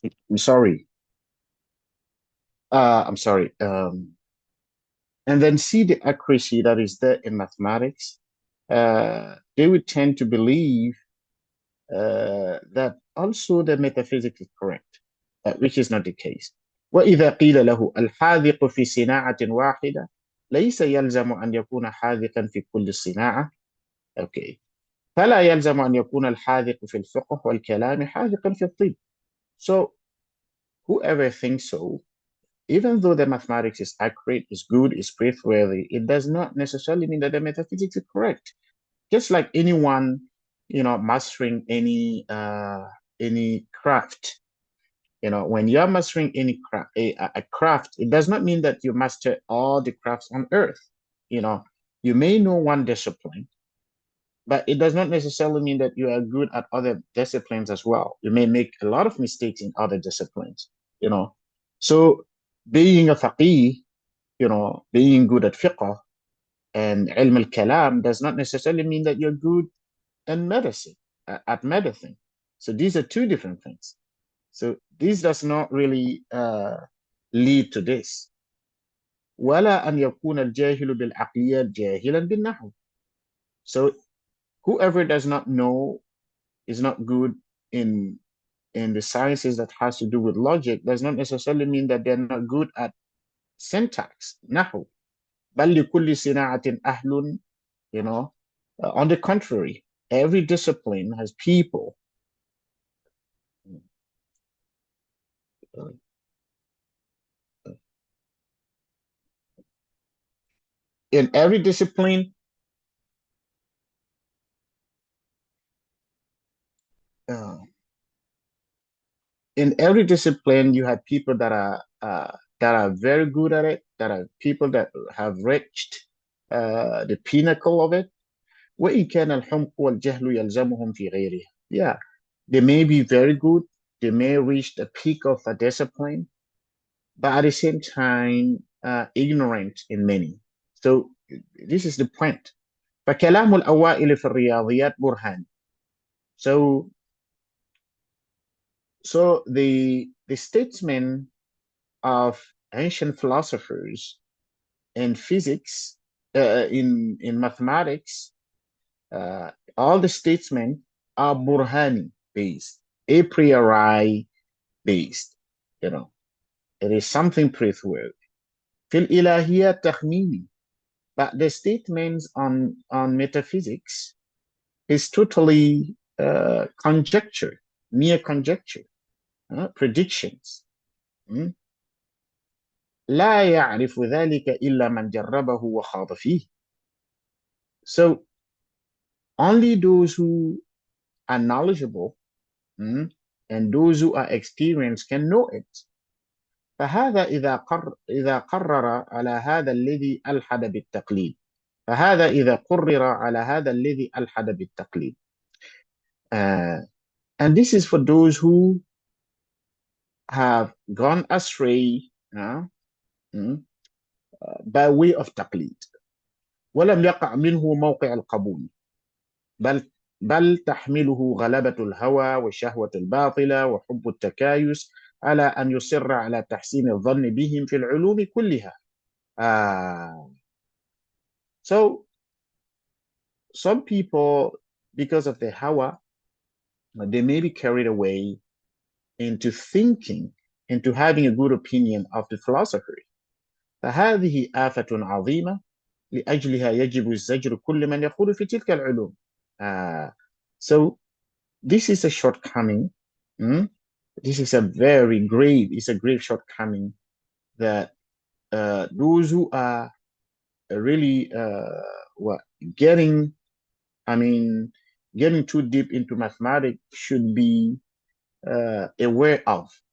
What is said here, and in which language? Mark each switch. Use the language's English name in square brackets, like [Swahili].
[English] I'm sorry. I'm sorry. And then see the accuracy that is there in mathematics. They would tend to believe that also the metaphysics is correct, which is not the case. [Arabic] وإذا قيل له الحاذق في صناعة واحدة ليس يلزم أن يكون حاذقا في كل صناعة. [English] Okay. [Arabic] فلا يلزم أن يكون الحاذق في الفقه والكلام حاذقا في الطب. [English] So whoever thinks so, even though the mathematics is accurate, is good, is praiseworthy, it does not necessarily mean that the metaphysics is correct. Just like anyone, mastering any craft, when you're mastering any craft, a craft, it does not mean that you master all the crafts on earth. You may know one discipline, but it does not necessarily mean that you are good at other disciplines as well. You may make a lot of mistakes in other disciplines, So being a faqih, being good at fiqh and ilm al-kalam does not necessarily mean that you're good in medicine, at medicine. So these are two different things. So this does not really lead to this. [Arabic] ولا أن يكون الجاهل بالعقليات جاهلا بالنحو. [English] So whoever does not know, is not good in the sciences that has to do with logic, does not necessarily mean that they're not good at syntax, نحو. [Arabic] بل لكل صناعة أهل, [English] on the contrary, every discipline has people. In every discipline, in every discipline, you have people that are very good at it, that are people that have reached the pinnacle of it. [Arabic] وإن كان الحمق والجهل يلزمهم في غيرها. [English] Yeah, they may be very good, they may reach the peak of a discipline, but at the same time, ignorant in many. So this is the point. [Arabic] فكلام الأوائل في الرياضيات برهان. [English] So the statesmen of ancient philosophers in physics, in mathematics, all the statesmen are burhani based, a priori based. You know, it is something praiseworthy. [Arabic] في الإلهيات تخميني, [English] but the statements on metaphysics is totally conjecture, mere conjecture, predictions. [Arabic] لا يعرف ذلك إلا من جربه وخاض فيه. [English] So only those who are knowledgeable and those who are experienced can know it. [Arabic] فهذا إذا قرر على هذا الذي ألحد بالتقليد. فهذا إذا قرر على هذا الذي ألحد بالتقليد. [English] And this is for those who have gone astray by way of تقليد. [Arabic] ولم يقع منه موقع القبول. بل تحمله غلبة الهوى والشهوة الباطلة وحب التكايس على أن يصر على تحسين الظن بهم في العلوم كلها. [English] So some people, because of their hawa, they may be carried away into thinking, into having a good opinion of the philosophy. [Arabic] فهذه آفة عظيمة لأجلها يجب الزجر كل من يقول في تلك العلوم. [English] So this is a shortcoming. This is a grave shortcoming that those who are really getting too deep into mathematics should be aware of.